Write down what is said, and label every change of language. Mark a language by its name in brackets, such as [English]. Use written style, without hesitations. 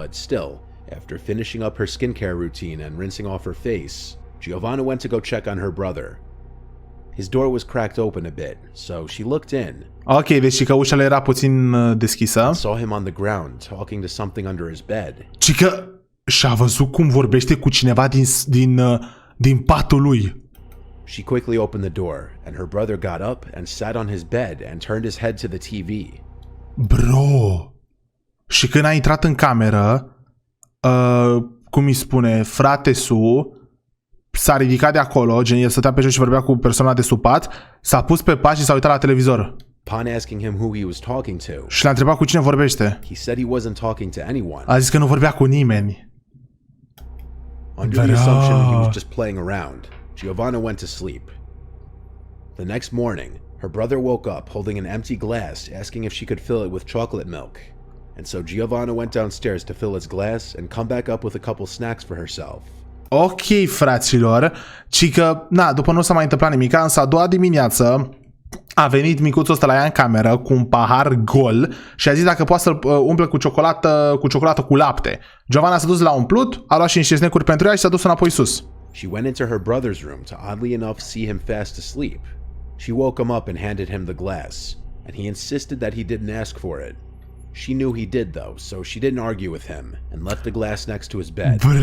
[English] But still, after finishing up her skincare routine and rinsing off her face, Giovanna went to go check on her brother. His door was cracked open a bit, so she looked in. [Romanian] Ok, deci că ușa era puțin deschisă. [English] Saw him on the ground talking to something under his bed. [Romanian] Și că și-a văzut cum vorbește cu cineva din patul lui. [English] She quickly opened the door, and her brother got up and sat on his bed and turned his head to the TV. Bro! [Romanian] Și când a intrat în cameră, cum îi spune, frate-su s-a ridicat de acolo, gen el stătea pe jos și vorbea cu persoana de sub pat, s-a pus pe pat și s-a uitat la televizor. [English] Upon asking him who he was talking to, [Romanian] Și l-a întrebat cu cine vorbește. [English] he said he wasn't talking to anyone. [Romanian] A zis că nu vorbea cu nimeni. [English] Under the assumption he was just playing around, Giovanna went to sleep. The next morning, her brother woke up holding an empty glass, asking if she could fill it with chocolate milk. And so Giovanna went downstairs to fill its glass and come back up with a couple snacks for herself. [Romanian] Ok, fraților, ci că, na, după nu s-a mai întâmplat nimic, însă a doua dimineață a venit micuțul ăsta la ea în cameră cu un pahar gol și a zis dacă poate să-l umple cu ciocolată cu lapte. Giovanna s-a dus la umplut, a luat și niște snacuri pentru ea și s-a dus înapoi sus. [English] She went into her brother's room to oddly enough see him fast asleep. She woke him up and handed him the glass, and he insisted that he didn't ask for it. She knew he did though, so she didn't argue with him and left the glass next to his bed.